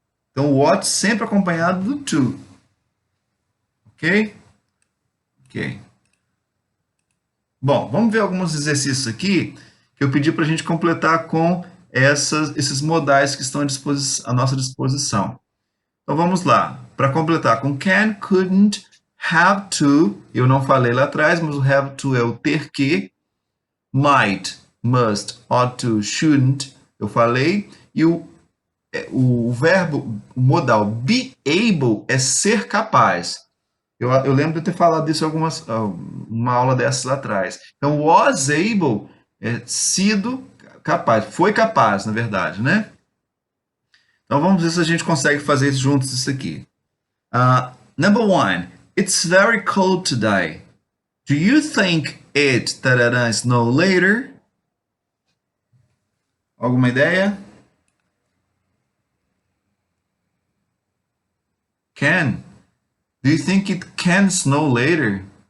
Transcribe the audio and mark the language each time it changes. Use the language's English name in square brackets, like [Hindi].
[Portuguese] Então, o ought sempre acompanhado do to. Ok? Ok. Bom, vamos ver alguns exercícios aqui que eu pedi para a gente completar com esses modais que estão à nossa disposição. Então, vamos lá. Para completar com can, couldn't, have to. Eu não falei lá atrás, mas o have to é o ter que. Might, must, ought to, shouldn't, eu falei, e o verbo, o modal be able é ser capaz. Eu lembro de ter falado disso em uma aula dessas lá atrás. Então, was able é sido capaz, foi capaz, na verdade, né? Então, vamos ver se a gente consegue fazer juntos isso aqui. [English] Number one, it's very cold today. Do you think it snow later? [Portuguese] Alguma ideia? [English] Can. Do you think it can snow later?